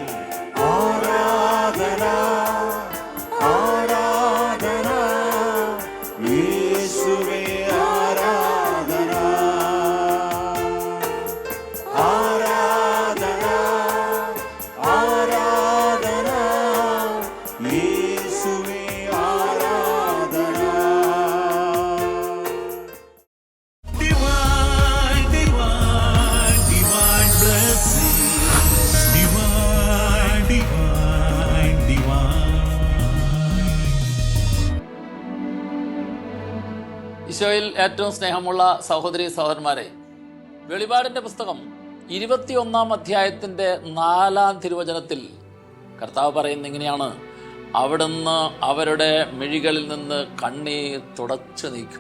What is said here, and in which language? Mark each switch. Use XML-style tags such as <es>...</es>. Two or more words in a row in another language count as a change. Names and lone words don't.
<ml>ആരാധന ആരാധന യേശുവേ ആരാധന ആരാധന ആരാധന യേശുവേ ആരാധന.</ml> <en>Divine, divine, divine blessing. Divine, divine, divine.</en> <ml>ഈശോയിൽ ഏറ്റവും സ്നേഹമുള്ള സഹോദരി സഹോദരന്മാരെ, വെളിപാടിന്റെ പുസ്തകം 21-ാം അധ്യായത്തിന്റെ 4-ാം തിരുവചനത്തിൽ കർത്താവ് പറയുന്ന ഇങ്ങനെയാണ്: അവിടുന്ന് അവരുടെ മിഴികളിൽ നിന്ന് കണ്ണീർ തുടച്ചു നീക്കും.</ml>